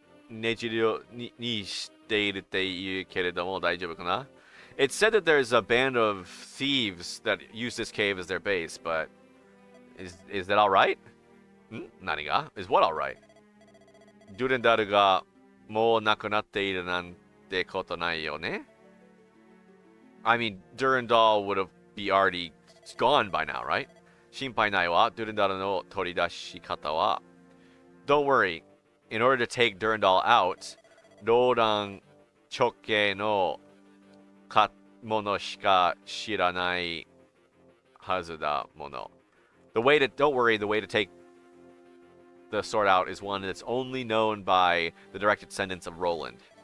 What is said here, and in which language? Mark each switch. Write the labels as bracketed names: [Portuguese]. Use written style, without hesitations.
[Japanese] Nejiro ni shiteiruっていうけれども大丈夫かな? [English] It's said that there's a band of thieves that use this cave as their base, but is that all right? [Japanese] 何が? [English] Is what all right? [Japanese] ドゥレンダルがもうなくなっているなんてことないよね? [English] I mean, Durandal would be already gone by now, right? [Japanese] 心配ないわ。 Durandalの取り出し方は. [English] Don't worry. In order to take Durandal out, [Japanese] ローラン直系のものしか知らないはずだもの. [English] Don't worry, the way to take the sword out is one that's only known by the direct descendants of Roland.